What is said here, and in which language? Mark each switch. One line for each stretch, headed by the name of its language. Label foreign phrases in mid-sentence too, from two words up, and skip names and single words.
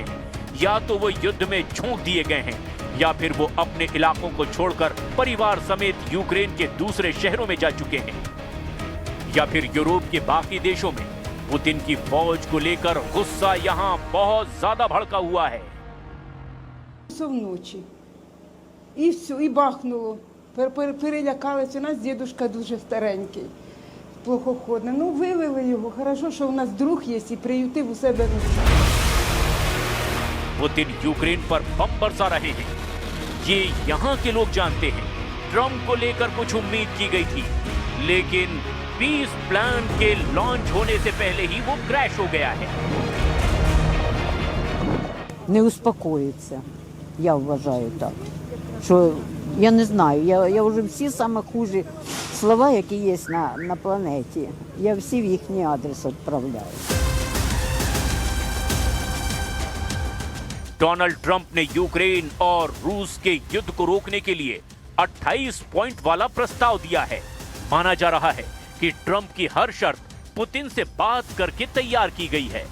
Hindi: या तो वो युद्ध में झोंक दिए गए हैं या फिर वो अपने इलाकों को छोड़कर परिवार समेत यूक्रेन के दूसरे शहरों में जा चुके हैं, या फिर यूरोप के बाकी देशों में पुतिन की फौज को लेकर गुस्सा यहां बहुत ज्यादा भड़का हुआ है।
Ukrainian: Вночі. І все, і бахнуло. Перелякалися. У нас дідушка дуже старенький, плохоходний. Ну, вивели його. Хорошо, що у нас друг є і приютив у себе.
Hindi: पुतिन यूक्रेन पर बम बरसा रहे हैं। ये यहाँ के लोग जानते हैं। ट्रंप को लेकर कुछ उम्मीद की गई थी, लेकिन
English: peace plan
Hindi: के लॉन्च होने से पहले ही वो क्रैश हो गया है।
Ukrainian: Не успокоїться, я вважаю так. Що я не знаю, я вже всі саме хужі слова, які є на планеті, я всі в їхній адрес відправляю.
Hindi: डोनाल्ड ट्रंप ने यूक्रेन और रूस के युद्ध को रोकने के लिए 28 पॉइंट वाला प्रस्ताव दिया है। माना जा रहा है कि ट्रंप की हर शर्त पुतिन से बात करके तैयार की गई है।